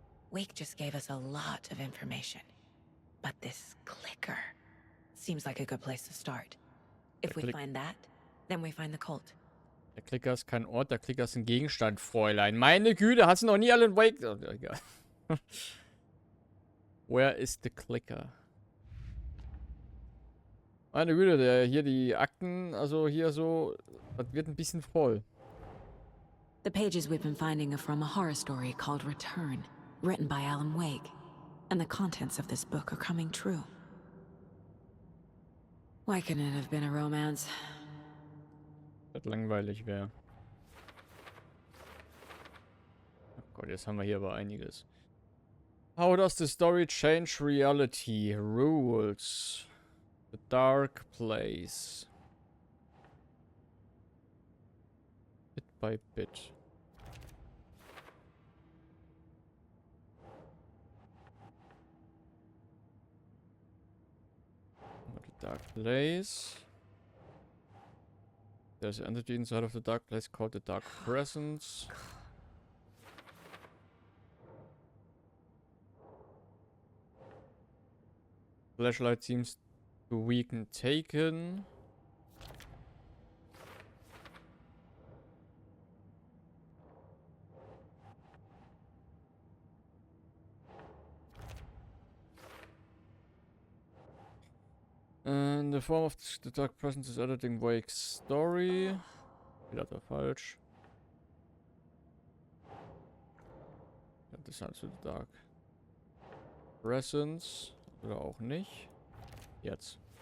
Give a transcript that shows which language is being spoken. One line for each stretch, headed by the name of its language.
English: Wake just gave us a lot of information. But this clicker seems like a good place to start. If we find that, then we find the cult.
German: Der Klicker ist kein Ort, der Klicker ist ein Gegenstand, Fräulein. Meine Güte, hast du noch nie Alan Wake... Oh, egal.
English: Where is the clicker?
German: Meine Güte, hier die Akten, also hier so, das wird ein bisschen voll.
English: The pages we've been finding are from a horror story called Return, written by Alan Wake. And the contents of this book are coming true. Why couldn't it have been a romance?
German: Das langweilig wäre. Oh Gott, jetzt haben wir hier aber einiges.
English: How does the story change reality? Rules. The Dark Place. Bit by bit. The Dark Place. There's an entity inside of the Dark Place called the Dark Presence. Flashlight seems to weaken Taken. And the form of the Dark Presence is editing Wake's story.
German: Wieder da falsch. Ja, das ist also the Dark Presence. Oder auch nicht. Jetzt.